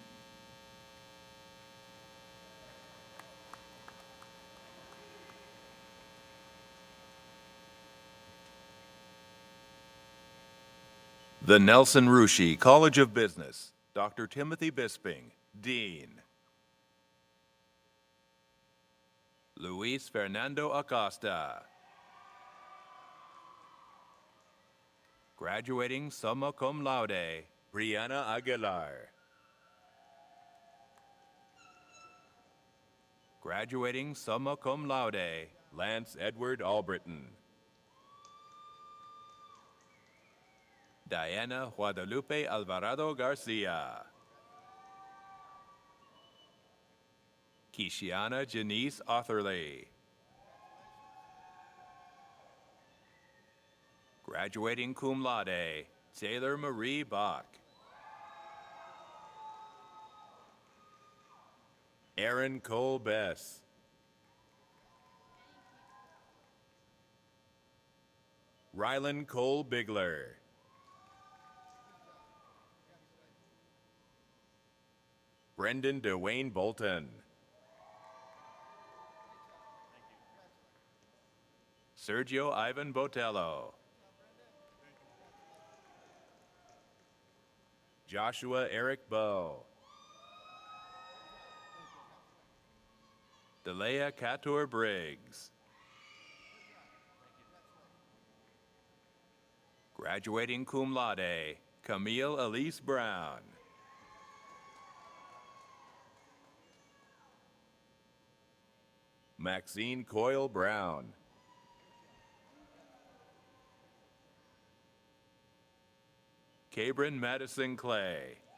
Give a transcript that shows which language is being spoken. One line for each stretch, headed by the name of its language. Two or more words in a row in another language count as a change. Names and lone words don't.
English: The Nelson Rushi College of Business, Dr. Timothy Bisping, Dean. Luis Fernando Acosta. Graduating
Latin: summa cum laude,
English: Brianna Aguilar. Graduating
Latin: summa cum laude,
English: Lance Edward Albritton. Diana Guadalupe Alvarado Garcia. Kishiana Janice Otherly. Graduating
Latin: cum laude,
English: Taylor Marie Bach. Aaron Cole Bess. Rylan Cole Bigler. Brendan Dwayne Bolton. Sergio Ivan Botello. Joshua Eric Bowe. Delea Katur Briggs. Graduating
Latin: cum laude,
English: Camille Elise Brown. Maxine Coyle Brown. Cabrin Madison Clay.